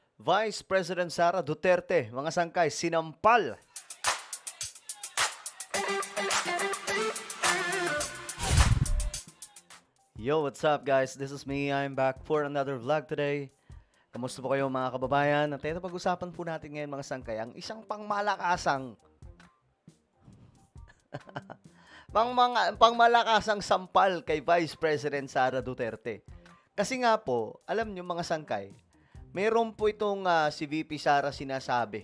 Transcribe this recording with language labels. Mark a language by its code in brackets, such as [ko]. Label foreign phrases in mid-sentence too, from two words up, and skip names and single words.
[tl] Vice President Sara Duterte, mga sangkay, sinampal. [en] Yo, what's up guys? This is me. I'm back for another vlog today. [tl] Kamusta po kayo mga kababayan? At ito pag-usapan po natin ngayon mga sangkay, ang isang pangmalakasang pangmalakasang sampal kay Vice President Sara Duterte. Kasi nga po, alam nyo mga sangkay, mayroon po itong si VP Sara sinasabi.